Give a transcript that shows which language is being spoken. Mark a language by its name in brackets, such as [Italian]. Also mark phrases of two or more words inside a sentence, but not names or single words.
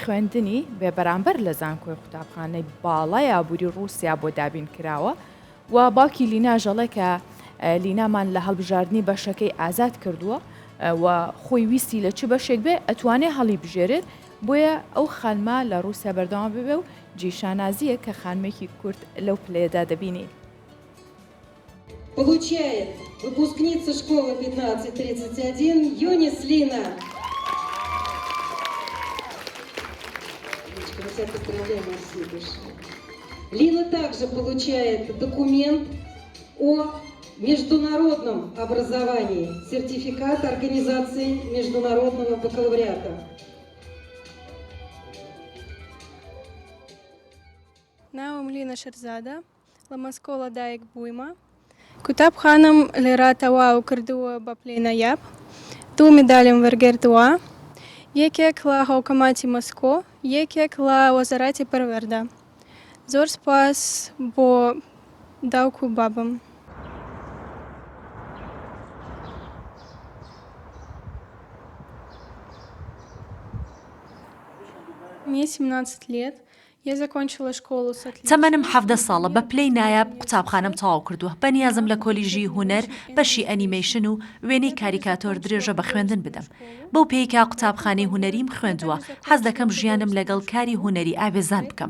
[Central Kurdish] خوێندنی بێ بەرامبەر لە زانکۆی قوتابخانەی باڵای ئابووری رووسیا بۆ دابین کراوە و باوکی لینا ژەڵێ کە لینامان لە هەڵبژاردننی بەشەکەی ئازاد کردووە و خۆی ویستی لە چ بەشێک بێ ئەتوانێ هەڵی بژێرێت بۆیە ئەو خانما لە رووسیا بەردەوام ببێ و جیشانازیە کە خانمێکی کورد لەو پلەیەدا دەبینی. [Russian] Получает выпускница школы 1531 Юнис Лина. Лина также получает документ о международном образовании, сертификат организации международного бакалавриата. [Central Kurdish] ناوم لینا شێرزادە لە مۆسکۆ لەدایک بوویمە. قوتابخانەم لێرە تەواو کردووە بە پلەی نایاب. 2 مێدالیم وەرگرتووە. یەکێک لە هاوکەماتی مۆسکۆ، یەکێک لە وەزارەتی پەروەردە. زۆر سپاس بۆ داوک و بابم. [Russian] Мне 17 лет. [Central Kurdish] تەمەنم 17 ساڵە بە پلەی نایاب قوتابخانەم تەواو کردووە بە نیازم لە کۆلیژی هونەر بەشی ئەنیمەیشن و وێنەی کاریکاتۆر درێژە بە خوێندن بدەم. بەو پێیکا قوتابخانەی هونەریم خوێندووە حەز دەکەم ژیانم لەگەڵ کاری هونەری ئاوێزان بکەم.